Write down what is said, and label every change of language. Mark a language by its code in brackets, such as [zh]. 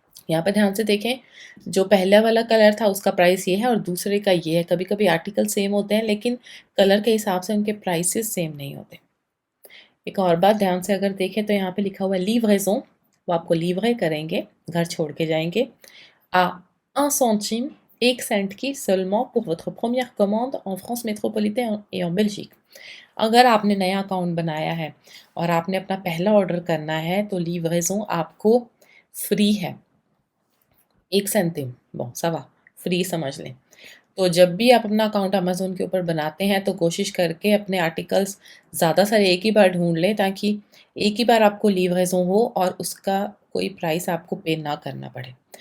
[hi] यहाँ पे ध्यान से देखें, जो पहला वाला कलर था उसका प्राइस ये है और दूसरे का ये है। कभी-कभी आर्टिकल सेम होते हैं लेकिन कलर के हिसाब से उनके प्राइसेस सेम नहीं होते। एक और बात ध्यान से अगर देखें तो यहाँ पे लिखा हुआ है लिवरेज़न, वो आपको लिवरे करेंगे, घर छोड़ के जाएँगे। [fr] à 1 centime, 1 [hi] सेंट की [fr] seulement pour votre première commande en France métropolitaine et en Belgique। [hi] अगर आपने नया अकाउंट बनाया है और आपने अपना पहला ऑर्डर करना है तो लिवरेज़न आपको फ्री है। 1 सेंटिम, [fr] bon ça va, [hi] फ्री समझ लें। तो जब भी आप अपना अकाउंट अमेज़न के ऊपर बनाते हैं तो कोशिश करके अपने आर्टिकल्स ज़्यादा सारे एक ही बार ढूँढ लें ताकि एक ही बार आपको लिवरेज़न हो और उसका कोई प्राइस आपको पे ना करना पड़े।